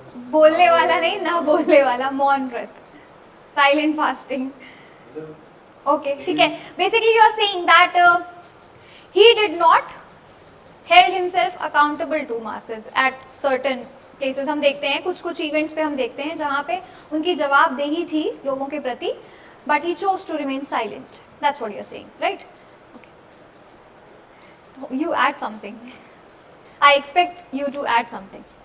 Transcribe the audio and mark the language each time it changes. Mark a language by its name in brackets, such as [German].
[Hindi] बोलने वाला नहीं ना, बोलने वाला, मौन व्रत, साइलेंट फास्टिंग. ओके, ठीक है. [English] Basically you are saying that he did not held himself accountable to masses at certain places. [Hindi] हम देखते हैं कुछ इवेंट्स पे हम देखते हैं जहाँ पे उनकी जवाबदेही थी लोगों के प्रति, [English] but he chose to remain silent. That's what you are saying, right? Okay. You add something. I expect you to add something.